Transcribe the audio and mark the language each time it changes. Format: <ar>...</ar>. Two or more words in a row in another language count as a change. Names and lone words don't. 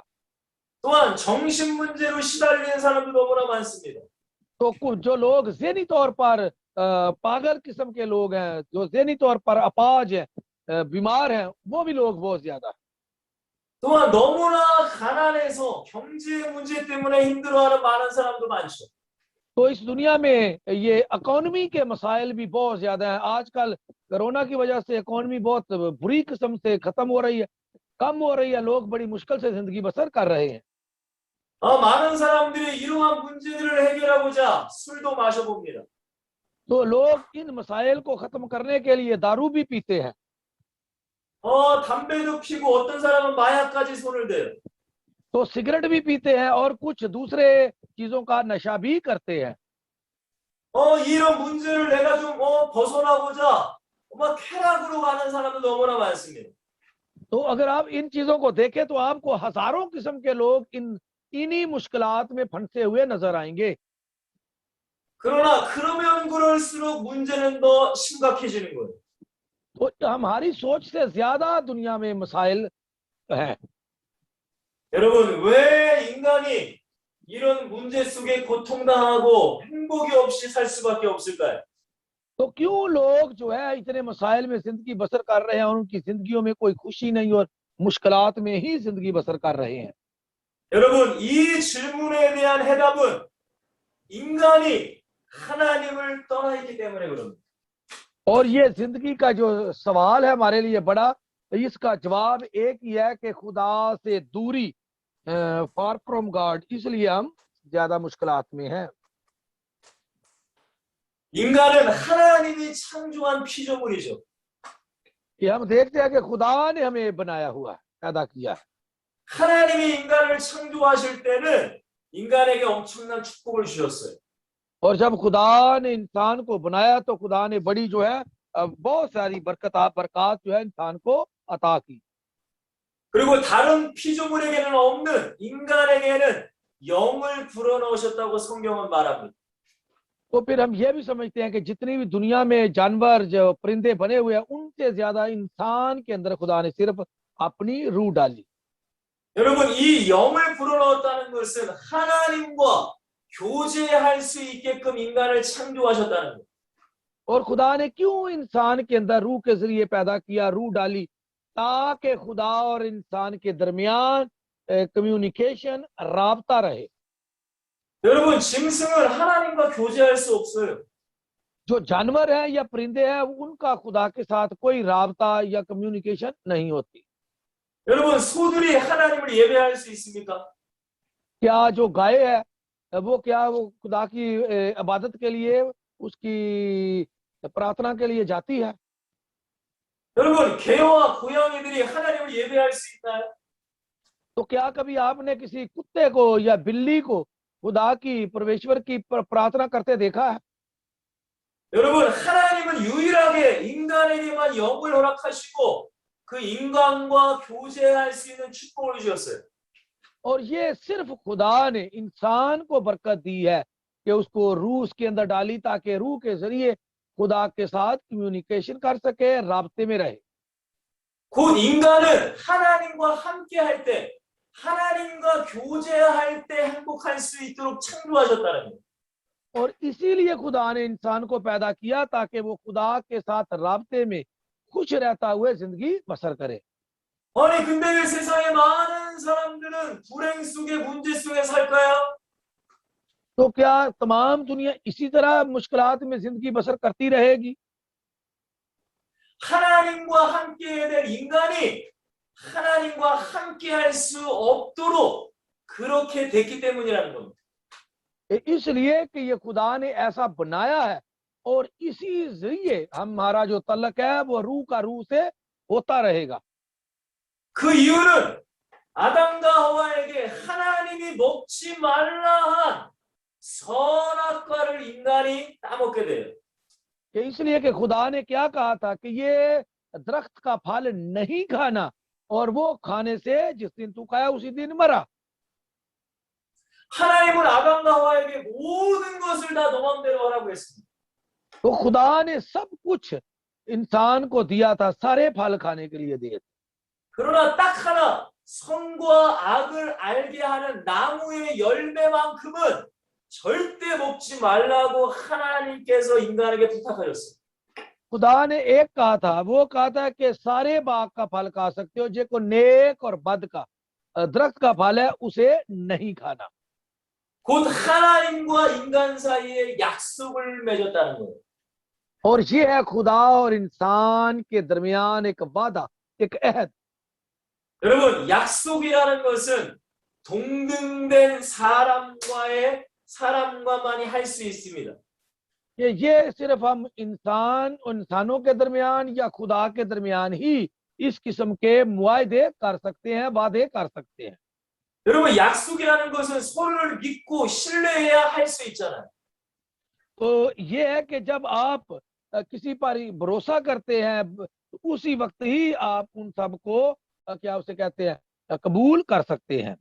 <ko>또한 정신 문제로 시달리는 사람도 너무나 많습니다.</ko> <ur>تو کچھ جو لوگ ذہنی طور پر پاگل قسم کے لوگ ہیں، جو ذہنی طور پر اپاہج ہیں، بیمار ہیں، وہ بھی لوگ بہت زیادہ ہیں.</ur> <ko>또한 너무나 가난해서 경제 문제 때문에 힘들어하는 많은 사람도 많죠.</ko> <ur>تو اس دنیا میں یہ اکانومی کے مسائل بھی بہت زیادہ ہیں. آج کل کورونا کی وجہ سے اکانومی بہت بری قسم سے ختم ہو رہی ہے، کم ہو رہی ہے، لوگ بڑی مشکل سے زندگی بسر کر رہے ہیں.</ur> <ko>많은 사람들이 이러한 문제들을 해결하고자 술도 마셔봅니다.</ko> <ur>تو لوگ ان مسائل کو ختم کرنے کے لیے دارو بھی پیتے ہیں,</ur> <ko>담배도 피고 어떤 사람은 마약까지 손을 대요.</ko> <ur>تو سگریٹ بھی پیتے ہیں اور کچھ دوسرے چیزوں کا نشہ بھی کرتے ہیں.</ur> <ko>이런 문제를 내가 좀 벗어나고자 쾌락으로 가는 사람도 너무나 많습니다.</ko> <ur>تو اگر آپ ان چیزوں کو دیکھیں تو آپ کو ہزاروں قسم کے لوگ انہی مشکلات میں پھنسے ہوئے نظر آئیں گے.</ur> <ko>그러나 그러면 그럴수록 문제는 더 심각해지는 거예요.</ko> <ur>تو ہماری سوچ سے زیادہ دنیا میں مسائل ہیں.</ur> <ko>여러분, 왜 인간이 이런 문제 속에 고통당하고 행복이 없이 살 수밖에 없을까요?</ko> <ur>تو کیوں لوگ جو ہے اتنے مسائل میں زندگی بسر کر رہے ہیں اور ان کی زندگیوں میں کوئی خوشی نہیں اور مشکلات میں ہی زندگی بسر کر رہے ہیں.</ur> <ko>여러분, 이 질문에 대한 해답은 인간이 하나님을 떠나 있기 때문에 그럽니다.</ko> <ur>اور یہ زندگی کا جو سوال ہے ہمارے لیے بڑا، اس کا جواب ایک ہی ہے کہ خدا سے دوری,</ur> <en>far from God,</en> <ur>اس لیے ہم زیادہ مشکلات میں ہیں.</ur> <ko>인간은 하나님이 창조한 피조물이죠.</ko> <ur>کہ ہم دیکھتے ہیں کہ خدا نے ہمیں بنایا ہوا ہے، پیدا کیا ہے.</ur> <ko>하나님이 인간을 창조하실 때는 인간에게 엄청난 축복을 주셨어요.</ko> <ur>اور جب خدا نے انسان کو بنایا تو خدا نے بڑی جو ہے بہت ساری برکت جو ہے انسان کو عطا کی.</ur> <ko>그리고 다른 피조물에게는 없는 인간에게는 영을 불어넣으셨다고 성경은 말합니다.</ko> <ur>تو پھر ہم یہ بھی سمجھتے ہیں کہ جتنی بھی دنیا میں جانور جو پرندے بنے ہوئے ہیں ان سے زیادہ انسان کے اندر خدا نے صرف اپنی روح ڈالی.</ur> <ko>여러분, 이 영을 불어넣었다는 것은 하나님과 교제할 수 있게끔 인간을 창조하셨다는 거예요.</ko> <ur>اور خدا نے کیوں انسان کے اندر روح کے ذریعے پیدا کیا، روح ڈالی، تاکہ خدا اور انسان کے درمیان کمیونیکیشن، رابطہ رہے.</ur> <ko>여러분, 짐승은 하나님과 교제할 수 없어요.</ko> <ur>جو جانور ہے یا پرندے ہیں ان کا خدا کے ساتھ کوئی رابطہ یا کمیونیکیشن نہیں ہوتی.</ur> <ko>여러분, 소들이 하나님을 예배할 수 있습니까?</ko> <ur>کیا جو گائے ہے وہ خدا کی عبادت کے لیے، اس کی پرارتھنا کے لیے جاتی ہے?</ur> <ko>여러분, 개와 고양이들이 하나님을 예배할 수 있나요?</ko> <ur>تو کیا کبھی آپ نے کسی کتے کو یا بلی کو خدا کی، پرمیشور کی پرارتھنا کرتے دیکھا ہے?</ur> <ko>여러분, 하나님은 유일하게 인간에게만 영을 허락하시고 그 인간과 교제할 수 있는 축복을 주셨어요.</ko> <ur>اور یہ صرف خدا نے انسان کو برکت دی ہے کہ اس کو روح کے اندر ڈالی تاکہ روح کے ذریعے خدا کے ساتھ کمیونیکیشن کر سکے، رابطے میں رہے.</ur> <ko>곧 인간은 하나님과 함께 할 때, 하나님과 교제할 때 행복할 수 있도록 창조하셨다는 거예요.</ko> <ur>اور اسی لیے خدا نے انسان کو پیدا کیا تاکہ وہ خدا کے ساتھ رابطے میں خوش رہتا ہوئے زندگی بسر کرے.</ur> <ko>아니, 근데 왜 세상에 많은 사람들은 불행 속에 문제 속에 살까요?</ko> <ur>تو کیا تمام دنیا اسی طرح مشکلات میں زندگی بسر کرتی رہے گی?</ur> <ko>하나님과 함께 해야 될 인간이 하나님과 함께 할 수 없도록 그렇게 됐기 때문이라는 겁니다.</ko> <ur>اس لیے کہ یہ خدا نے ایسا بنایا ہے اور اسی ذریعے ہمارا جو تعلق ہے وہ روح کا روح سے ہوتا رہے گا.</ur> <ko>그 이유는 아담과 하와에게 하나님이 먹지 말라 한 선악과를 인간이 따먹게 돼요.</ko> <ur>کہ اس لیے کہ خدا نے کیا کہا تھا کہ یہ درخت کا پھل نہیں کھانا، اور وہ کھانے سے جس دن تو کھایا اسی دن مرا.</ur> <ko>하나님은 아담과 하와에게 모든 것을 다 너 맘대로 하라고 했습니다.</ko> <ur>تو خدا نے سب کچھ انسان کو دیا تھا، سارے پھل کھانے کے لیے دیے تھے.</ur> <ko>그러나 딱 하나 선과 악을 알게 하는 나무의 열매만큼은 절대 먹지 말라고 하나님께서 인간에게 부탁하셨어요.</ko> <ur>خدا نے ایک کہا تھا، وہ کہا تھا کہ سارے باغ کا پھل کھا سکتے ہو، جو نیک اور بد کا درخت کا پھل ہے اسے نہیں کھانا.</ur> <ko>곧 하나님과 인간 사이에 약속을 맺었다는 거예요.</ko> <ur>اور یہ ہے خدا اور انسان کے درمیان ایک وعدہ، ایک عہد.</ur> <ko>여러분, 약속이라는 것은 동등된 사람과만이 할 수 있습니다.</ko> <ur>یہ صرف ہم انسانوں کے درمیان یا خدا کے درمیان ہی اس قسم کے معاہدے کر سکتے ہیں، وعدے کر سکتے ہیں.</ur> <ko>여러분, 약속이라는 것은 서로를 믿고 신뢰해야 할 수 있잖아요.</ko> <ur>تو یہ ہے کہ جب آپ کسی پر بھروسہ کرتے ہیں، اسی وقت ہی آپ ان سب کو کیا اسے کہتے ہیں، قبول کر سکتے ہیں.</ur>